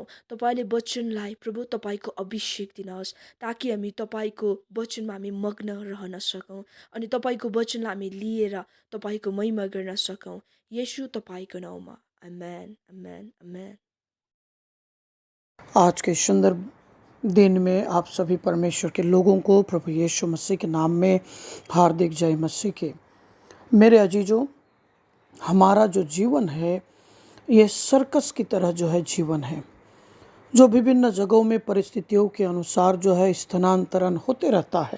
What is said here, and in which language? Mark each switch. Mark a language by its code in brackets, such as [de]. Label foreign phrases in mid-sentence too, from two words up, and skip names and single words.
[ne] तपाईँले वचनलाई प्रभु तपाईँको अभिषेक दिनुहोस्, ताकि हामी तपाईँको वचनमा हामी मग्न रहन सकौँ अनि तपाईँको वचनलाई हामी लिएर तपाईँको महिमा गर्न सकौँ। येशू तपाईँको नाउँमा, आमेन, आमेन, आमेन। [hi] आज के सुंदर दिन में आप सभी परमेश्वर के लोगों को प्रभु यीशु मसीह के नाम में हार्दिक जय मसीह के। मेरे अजीजों, हमारा जो जीवन है ये सर्कस की तरह जो है जीवन है, जो विभिन्न जगहों में परिस्थितियों के अनुसार जो है स्थानांतरण होते रहता है।